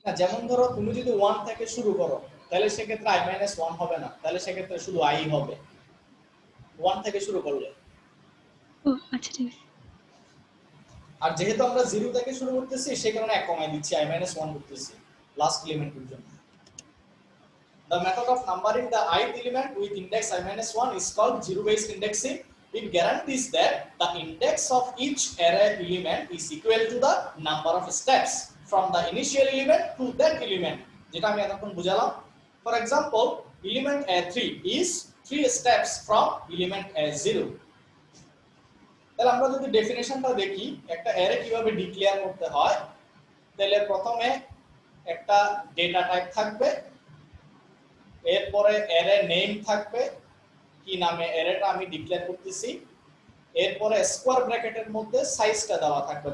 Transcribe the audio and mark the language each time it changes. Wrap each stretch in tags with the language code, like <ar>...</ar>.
<bn>না যেমন ধরো তুমি যদি 1 থেকে শুরু করো তাহলে সেক্ষেত্রে i minus 1 হবে না তাহলে সেক্ষেত্রে শুধু i হবে 1 থেকে শুরু করলে ও আচ্ছা ঠিক আছে আর যেহেতু আমরা 0 থেকে শুরু করতেছি সেই কারণে এক কমাই দিচ্ছি i minus 1 করতেছি লাস্ট এলিমেন্টের জন্য</bn> <en>The method of numbering the ith element with index I minus 1 is called zero-based indexing. It guarantees that the index of each array element is equal to the number of steps from the initial element to that element.</en> <bn>যেটা আমি এতক্ষণ বুঝালাম</bn> <en>For example, element A3 is 3 steps from element A0.</en> <bn>তাহলে আমরা যদি ডেফিনেশনটা দেখি একটা array কিভাবে declare করতে হয়, তাহলে প্রথমে একটা ডেটা টাইপ থাকবে, এরপরে অ্যারে নেম থাকবে, কি নামে অ্যারেটা আমি ডিক্লেয়ার করতেছি, এরপরে স্কোয়ার ব্র্যাকেটের মধ্যে সাইজটা দেওয়া থাকবে।</bn>